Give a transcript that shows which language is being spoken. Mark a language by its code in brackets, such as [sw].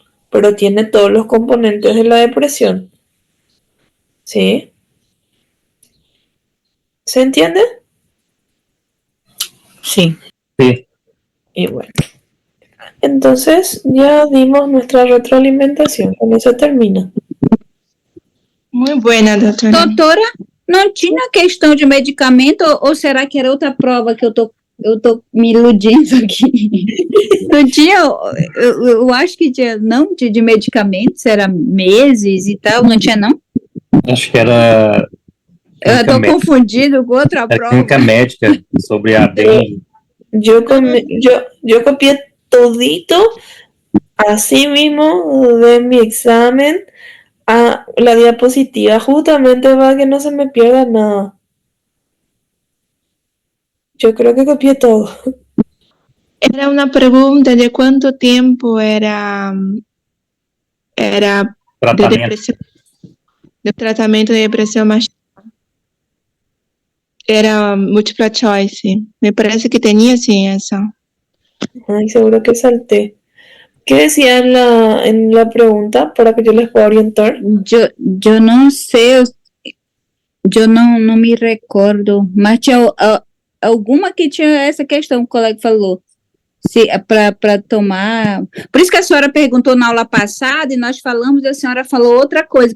[es] Pero tiene todos los componentes de la depresión. ¿Sí? ¿Se entiende? Sí. Sí. Y bueno. Entonces ya dimos nuestra retroalimentación. Con eso termina. [pt] Muito buena, doutora. Doutora, não tinha questão de medicamento ou será que era outra prova que eu tô me iludindo aqui? Não tinha, eu acho que tinha, não, de medicamentos, era meses e tal, não tinha não? Acho que era... Eu tô confundindo com outra prova. Clínica médica sobre a dengue. [es] Yo copié todito así mismo de mi examen a la diapositiva justamente para que no se me pierda nada. Yo creo que copié todo. Era una pregunta de cuánto tiempo era de depresión, de tratamento de depresión más. Era múltipla choice. Me parece que tenía sí esa. Ay, seguro que salté. ¿Qué decía en la pregunta para que yo les pueda orientar? [pt] Yo não sei, eu não me recordo, mas tinha alguma que tinha essa questão que o colega falou. para tomar. Por isso que a senhora perguntou na aula passada e nós falamos e a senhora falou outra coisa.